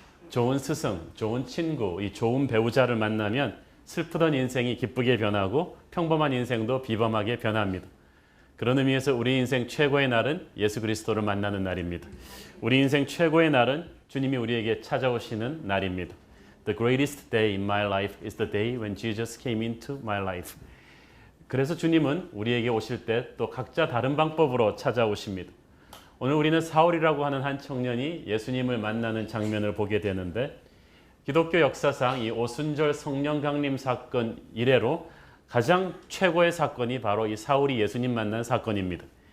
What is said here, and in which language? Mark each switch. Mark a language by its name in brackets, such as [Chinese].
[Korean] 좋은 스승, 좋은 친구, 이 좋은 배우자를 만나면 슬프던 인생이 기쁘게 변하고 평범한 인생도 비범하게 변합니다. 그런 의미에서 우리 인생 최고의 날은 예수 그리스도를 만나는 날입니다. 우리 인생 최고의 날은 주님이 우리에게 찾아오시는 날입니다. [English] The greatest day in my life is the day when Jesus came into my life. [Korean] 그래서 주님은 우리에게 오실 때 또 각자 다른 방법으로 찾아오십니다. 오늘 우리는 사울이라고 하는 한 청년이 예수님을 만나는 장면을 보게 되는데, 기독교 역사상 이 오순절 성령 강림 사건 이래로 가장 최고의 사건이 바로 이 사울이 예수님 만난 사건입니다.